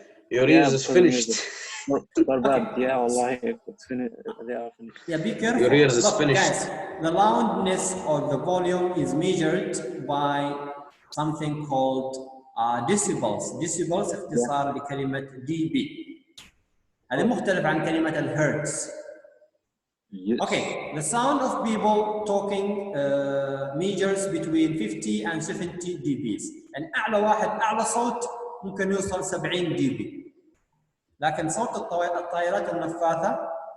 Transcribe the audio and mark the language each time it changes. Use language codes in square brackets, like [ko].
[en] Your ears is finished. Bad. Yeah, Allah, it's finished. They are finished. Yeah, be careful. Your ears is finished. Guys, the loudness or the volume is measured by something called decibels. Decibels [ar] اختصار لكلمة [en] dB. [ar] هذا مختلف عن كلمة الهرتز. [en] Yes. Okay, the sound of people talking measures between 50 and 70 dBs. [ar] يعني أعلى صوت ممكن يوصل 70 dB. لكن صوت الطائرات النفاثة